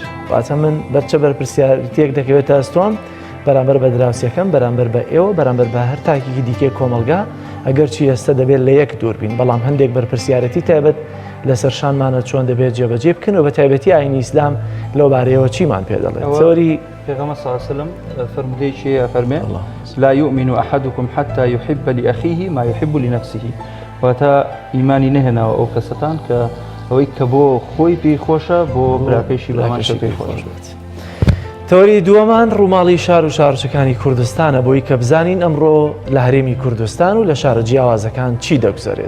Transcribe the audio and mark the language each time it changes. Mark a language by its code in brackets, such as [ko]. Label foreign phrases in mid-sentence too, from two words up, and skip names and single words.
[ckb] واتە من بەرچە بەرپرسیارەتێک دەکەوێتە ئەستۆم بەرامبەر بە دراوسەکەم، بەرامبەر بە ئێوە، بەرامبەر بە هەر تاکێکی دیکەی کۆمەلگا. ئەگەر چی ئێستا دەبێت لە یەک دوور بین، بەڵام هەندێک بەرپرسیارەتی تایبەت لەسەر شانمانە چۆن دەبێت جێبەجێ بکەن و بە تایبەتی ئاینی ئیسلام لەو بارەیەوە چیمان پێ دەڵێت. زۆری پێغەمبەر [ar] صلی الله علیه و سلم [ckb] فەرمودەیەکی فەرمێ [ar] لا يؤمن أحدكم حتى يحب لأخيه ما يحب لنفسه. [ckb] واتە ئیمانی نەهێناوە ئەو کەسەتان کە ئەوەی کە بۆ خۆی پێی خۆشە بۆ براکەیشی بەمانشە پێی خۆش بێت. تەوەری دووەمان ڕووماڵی شار و شارچەکانی کوردستانە بۆی کە بزانین ئەمڕۆ لە هەرێمی کوردستان و لە شارە جیاوازەکان چی دەگوزارێت.